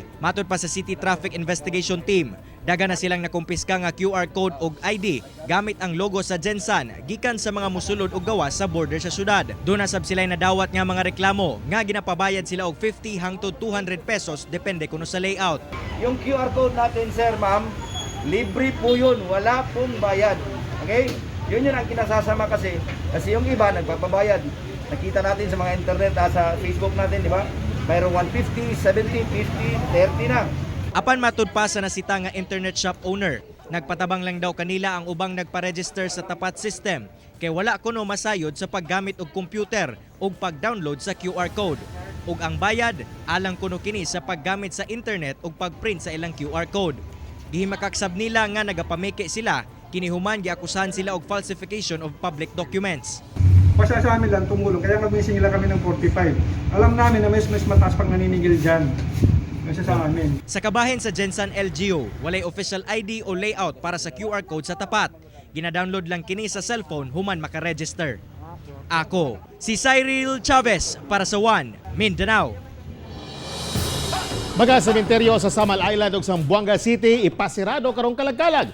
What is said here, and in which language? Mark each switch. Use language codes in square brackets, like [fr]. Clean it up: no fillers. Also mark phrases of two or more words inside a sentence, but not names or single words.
[ceb] Matod pa sa City Traffic Investigation Team, daga na silang nakumpiska nga [en] QR code [ceb] og ID gamit ang logo sa Gensan gikan sa mga musulod og gawas sa border sa syudad. Doon na sab sila'y nadawat nga mga reklamo nga ginapabayad sila og 50 hangtod 200 pesos depende kuno sa layout. [tl] Yung [en] QR code [tl] natin, sir, ma'am, libre po yun. Wala pong bayad. Okay? Yun ang kinasasama kasi yung iba nagpapabayad. Nakita natin sa mga internet, sa Facebook natin, di ba? Mayroong 150, 70, 50, 30 na. [ceb] Apan matud pa sa nasita nga [en] internet shop owner, [ceb] nagpatabang lang daw kanila ang ubang nagpa-register sa TAPAT System kay wala kuno masayod sa paggamit og computer ug pag-download sa [en] QR code. [ceb] Ug ang bayad alang kuno kini sa paggamit sa internet ug pag-print sa ilang [en] QR code. [ceb] Gihimakak sab nila nga nagapameke sila Kinihuman giakusahan sila og [en] falsification of public documents. [tl] Basta sa amin lang tumulong, kaya nag-missing nila kami ng 45. Alam namin na mas mataas pang naniningil dyan. Kasi sa amin. [ceb] Sa kabahin sa Gensan LGU, walay [en] official ID [ceb] o layout para sa [en] QR code [ceb] sa tapat. Gina-download lang kini sa cellphone human makaregister. Ako, si Cyril Chavez para sa One Mindanao. Mga sementeryo sa Samal Island ug Zamboanga City ipasirado karong kalagkalag.